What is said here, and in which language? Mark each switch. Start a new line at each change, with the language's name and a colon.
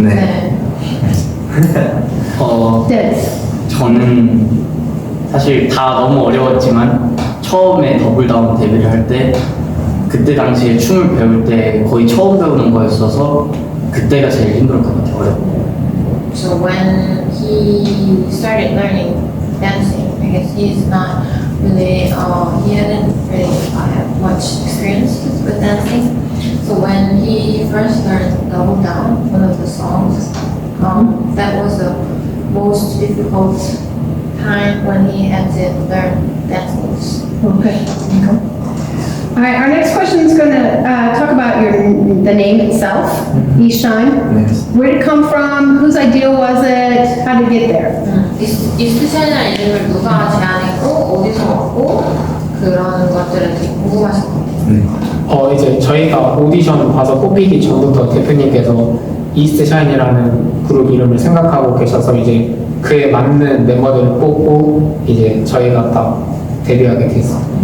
Korean: 네.
English: Dance.
Korean: 저는 사실 다 너무 어려웠지만 처음에 더블다운 데뷔를 할 때 그때 당시에 춤을 배울 때 거의 처음 배우는 거였어서 그때가 제일 힘들었던 것 같아요. 어렵고.
English: So when he started learning dancing, I guess he's not really, he hadn't really had much experience with dancing. So when he first learned Double Down, one of the songs, that was the most difficult time when he had to learn dance moves. Okay. All right, our next question is going to talk about the name itself, Eastshine. Where did it come from? Whose idea was it? How did it get there?
Korean: 이스트샤인이라는 이름을 누가 제안했고 어디서 왔고 그런 것들을 되게 궁금하실 것 같아요. 이제 저희가 오디션 봐서 뽑히기 전부터 대표님께서 이스트샤인이라는 그룹 이름을 생각하고 계셔서 이제 그에 맞는 멤버들을 뽑고 이제 저희가 딱 데뷔하게 됐어요.